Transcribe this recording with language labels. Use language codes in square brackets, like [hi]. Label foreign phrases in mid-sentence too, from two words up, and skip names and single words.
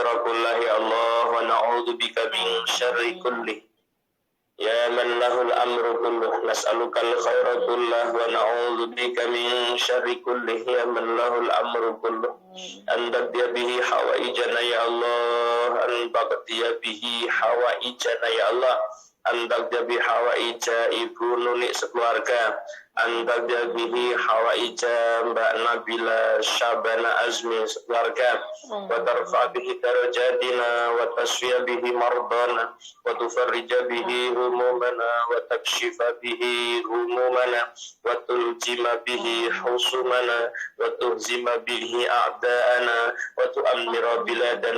[ar] كله يا الله ونعوذ بك من شر كله يا من له الأمر كله نسألك الخير كله ونعوذ بك من شر كله يا من له الأمر كله أن تقضي به حوائجنا يا الله أن تقضي به حوائجنا يا الله أن تقضي به حوائج [id] ibu Nuni sekeluarga [ar] أن تقضي به حوائج [id] Mbak Nabila Syabana Azmi sekeluarga [ar] وترفع به درجاتنا وتشفي به مرضانا وتفرج به همومنا وتكشف به همومنا وتلجم به حصومنا وتهزم به أعداءنا وتؤمر بلادنا